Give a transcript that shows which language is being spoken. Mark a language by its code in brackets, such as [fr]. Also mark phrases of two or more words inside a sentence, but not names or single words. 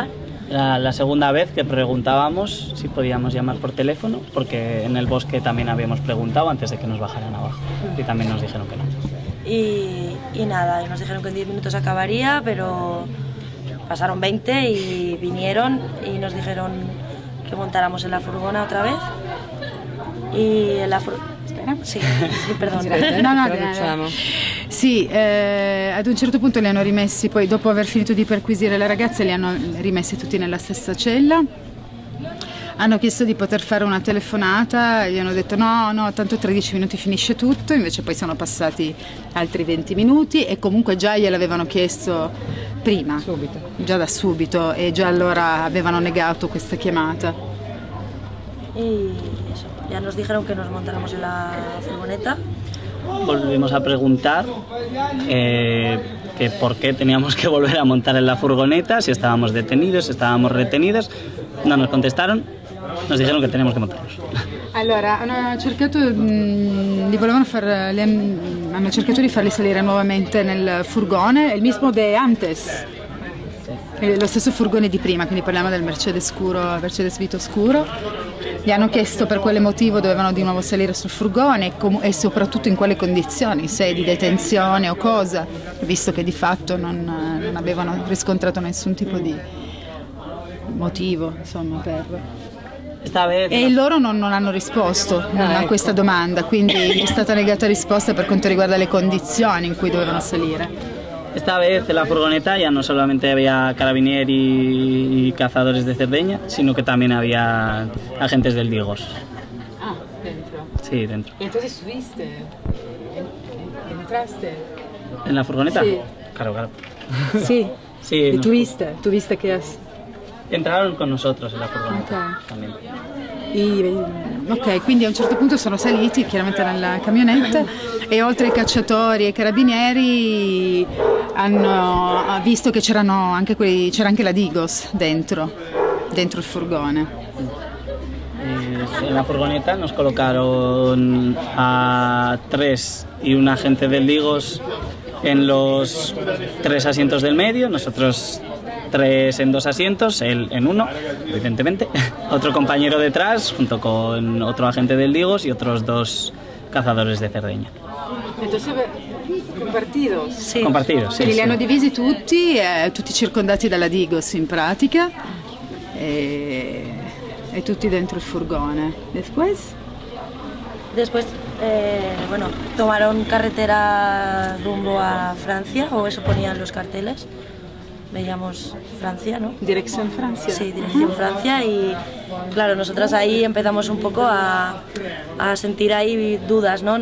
[es] La segunda vez que preguntábamos si podíamos llamar por teléfono, porque en el bosque también habíamos preguntado antes de que nos bajaran abajo y también nos dijeron que no. Y nada, y nos dijeron que en 10 minutos acabaría, pero pasaron 20 y vinieron y nos dijeron que montáramos en la furgona otra vez. Y en la sì, perdón. [it] Sì, ad un certo punto li hanno rimessi, poi dopo aver finito di perquisire la ragazza li hanno rimessi tutti nella stessa cella. Hanno chiesto di poter fare una telefonata, gli hanno detto no, tanto tra 10 minuti finisce tutto, invece poi sono passati altri 20 minuti e comunque già gliel'avevano chiesto prima, già da subito, e già allora avevano negato questa chiamata. [es] Y eso, ya nos dijeron que nos montáramos en la furgoneta. Volvimos a preguntar que por qué teníamos que volver a montar en la furgoneta, si estábamos detenidos, si estábamos retenidos. No nos contestaron, nos dijeron que teníamos que montarnos. [it] Allora, hanno cercato di farli salire nuovamente nel furgone, il [es] mismo de antes, [it] lo stesso furgone di prima, quindi parliamo del Mercedes Vito scuro. Gli hanno chiesto per quale motivo dovevano di nuovo salire sul furgone e soprattutto in quali condizioni, se di detenzione o cosa, visto che di fatto non avevano riscontrato nessun tipo di motivo, insomma, per... E loro non hanno risposto a questa domanda, quindi è stata negata risposta per quanto riguarda le condizioni in cui dovevano salire. [es] Esta vez en la furgoneta ya no solamente había carabinieri y cazadores de Cerdeña, sino que también había agentes del Digos. Ah, dentro. Sí, dentro. ¿Y entonces subiste? ¿Entraste? ¿En la furgoneta? Sí. Claro. Sí. Sí. ¿Y tuviste qué has? Entraron con nosotros en la furgoneta también. [it] Ok, quindi a un certo punto sono saliti chiaramente nella camionetta e oltre ai cacciatori e ai carabinieri hanno visto che c'era anche la Digos dentro il furgone. [es] En la furgoneta nos colocaron a 3 y un agente del Digos en los 3 asientos del medio, nosotros 3 en 2 asientos, él en 1, evidentemente, otro compañero detrás junto con otro agente del Digos y otros 2 cazadores de Cerdeña. Entonces, compartidos? [it] Sì. [es] Compartidos, sí. [it] Quindi li hanno divisi tutti circondati dalla Digos in pratica e tutti dentro il furgone. [es] Después, bueno, tomaron carretera rumbo a Francia, o eso ponían los carteles. Veíamos Francia, ¿no? Dirección Francia. Sí, dirección Francia, y claro, nosotras ahí empezamos un poco a sentir ahí dudas, ¿no?